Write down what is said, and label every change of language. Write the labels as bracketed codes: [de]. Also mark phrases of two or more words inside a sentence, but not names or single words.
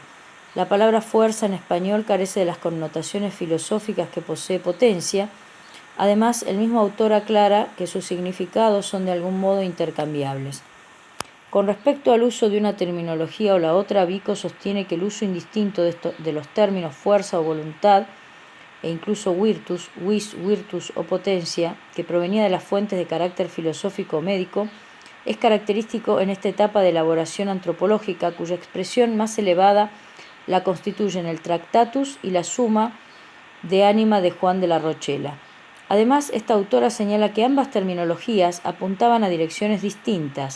[es] La palabra fuerza en español carece de las connotaciones filosóficas que posee potencia. Además, el mismo autor aclara que sus significados son de algún modo intercambiables. Con respecto al uso de una terminología o la otra, Vico sostiene que el uso indistinto de los términos fuerza o voluntad, e incluso [la] virtus, vis, virtus [es] o potencia, que provenía de las fuentes de carácter filosófico o médico, es característico en esta etapa de elaboración antropológica, cuya expresión más elevada la constituyen el Tractatus y la Summa de Ánima de Juan de la Rochela. Además, esta autora señala que ambas terminologías apuntaban a direcciones distintas.